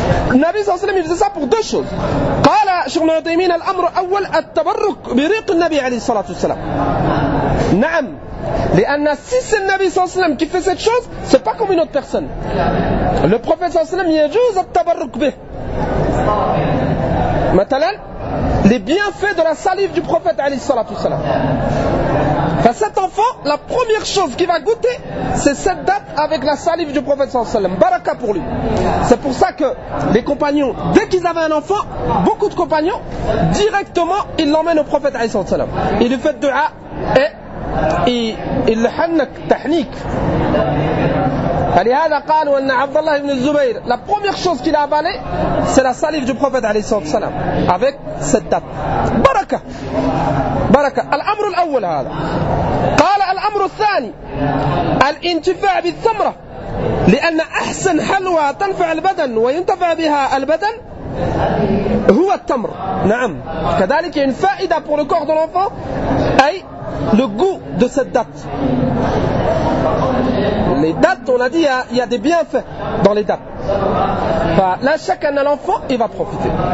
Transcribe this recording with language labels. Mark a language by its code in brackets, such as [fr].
[ar] النبي صلى الله عليه وسلم يفزي [fr] ça pour deux choses. [ar] قال الشيخ ابن عثيمين الأمر أول التبرك بريق النبي عليه الصلاة والسلام. نعم, لأن [fr] si c'est le Nabi sallallahu alayhi wa sallam qui fait cette chose, c'est pas comme une autre personne. Le prophète sallallahu alayhi wa sallam [ar] يجوز التبرك به. [fr] مثلا les bienfaits de la salive du prophète alayhi sallallahu alayhi wa sallam. Cet enfant, la première chose qu'il va goûter, c'est cette date avec la salive du prophète sallallahu alayhi wa sallam. Baraka pour lui. C'est pour ça que les compagnons, dès qu'ils avaient un enfant, beaucoup de compagnons, directement ils l'emmènent au prophète alayhi sallallahu alayhi wa sallam. Ils lui font du'a et [ar] اللي حنك تحنيك. فلهذا قال وأن [fr] عبد الله بن الزبير la première chose qu'il a avalé c'est la salive du prophète عليه الصلاة والسلام avec cette date. [ar] بركة بركة. الأمر الأول هذا. قال الأمر الثاني الانتفاع بالثمرة, لأن أحسن حلوى تنفع البدن وينتفع بها البدن هو التمر. نعم, كذلك [fr] une فائدة pour le corps de l'enfant, أي le goût de cette date. Les dates, on a dit, il y a des bienfaits dans les dates. Enfin, là, chaque année, l'enfant, il va profiter.